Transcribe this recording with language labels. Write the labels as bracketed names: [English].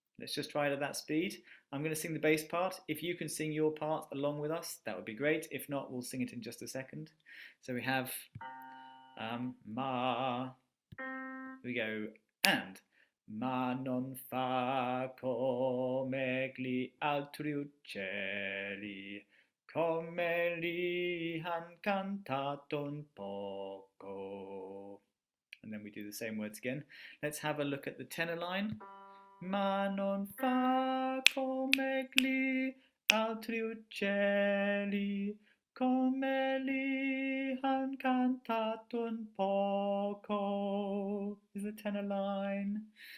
[English] Let's just try it at that speed. I'm going to sing the bass part. If you can sing your part along with us, that would be great. If not, we'll sing it in just a second. So we have ma. Here we go. [Italian] And ma non fa come gli altri uccelli, come li han cantato un poco. [English] And then we do the same words again. Let's have a look at the tenor line. [Italian] Ma non fa come gli altri uccelli, come li han cantato un poco, [English] is the tenor line.